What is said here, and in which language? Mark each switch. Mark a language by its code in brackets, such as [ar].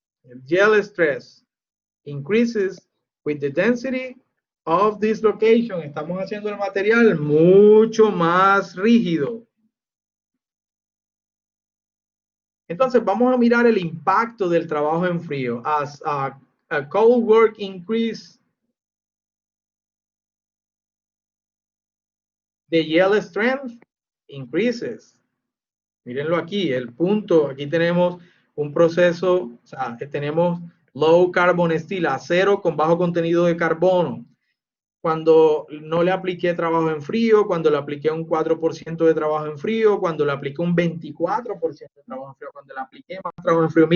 [en] El yield stress increases with the density of dislocation. [es] Estamos haciendo el material mucho más rígido. Entonces vamos a mirar el impacto del trabajo en frío. [en] As a cold work increase, the yield strength increases. [es] Mírenlo aquí, el punto, aquí tenemos un proceso, o sea, que tenemos low carbon steel, acero con bajo contenido de carbono. Cuando no le apliqué trabajo en frío, cuando le apliqué un 4% de trabajo en frío, cuando le apliqué un 24% de trabajo en frío, cuando le apliqué más trabajo en frío.